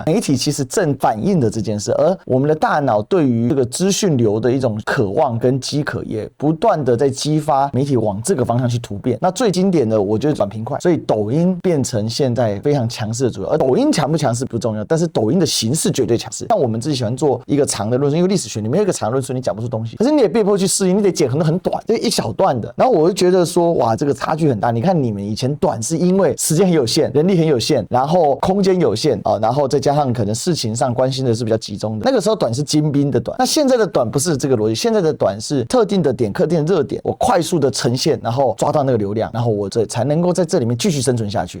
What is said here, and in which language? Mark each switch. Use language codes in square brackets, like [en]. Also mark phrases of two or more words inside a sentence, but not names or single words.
[zh] 媒體其實正反映的這件事，而我們的大腦對於這個資訊流的一種渴望跟飢渴，也不斷的在激發媒體往這個方向去突變。那最經典的，我覺得短平快，所以抖音變成現在非常強勢的主流。而抖音強不強勢不重要，但是抖音的形式絕對強勢。像我們自己喜歡做一個長的論述，因為歷史學裡面有一個長的論述，你講不出東西，可是你也被迫去適應，你得剪很多很短，就一小段的。然後我就覺得說，哇，這個差距很大。你看你們以前短是因為時間很有限，人力很有限，然後空間有限啊，然后再加上可能事情上關心的是比較集中的。那個時候短是精兵的短，那現在的短不是這個邏輯，現在的短是特定的點、特定的熱點，我快速的呈現，然後抓到那個流量，然後我這才能夠在這裡面繼續生存下去。